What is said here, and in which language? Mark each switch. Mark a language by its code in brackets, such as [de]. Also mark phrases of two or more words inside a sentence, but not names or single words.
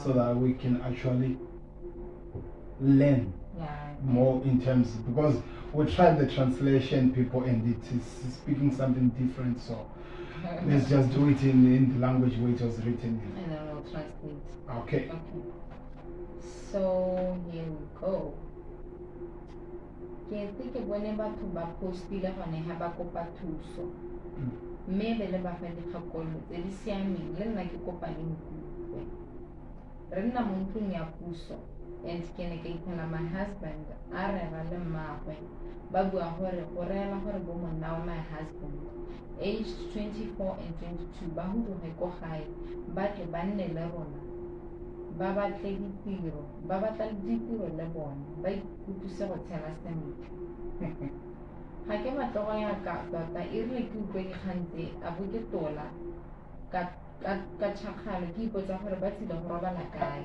[en] So that we can actually learn more in terms, because we tried the translation, people, and it is speaking something different. So let's just do it in the language where it was written in. And then we'll translate. Okay. So here we go. [tn] Ke tse ke bone batho ba postile gone ha ba kopa thuso. Mme be le ba fa dikgakolo tse di siameng le nna ke kopa le nkutlwe. Re nna mo ntlong ya puso and ke ne ka itlhela [en] my husband [tn] a rera le mmaagwe ba bua gore go reela gore bo monna wa [en] my husband [tn] aged 24 and 22 ba huduge ko gae ba tle ba nne le rona ba batla ditiro le bone ba ikutlwise go tshela sentle. Ga ke batla go ya ka tota e rile ke utlwe dikgang tse a bo ke tola ka tšhakgalo ke ipotsa gore ba tsile go robala kae.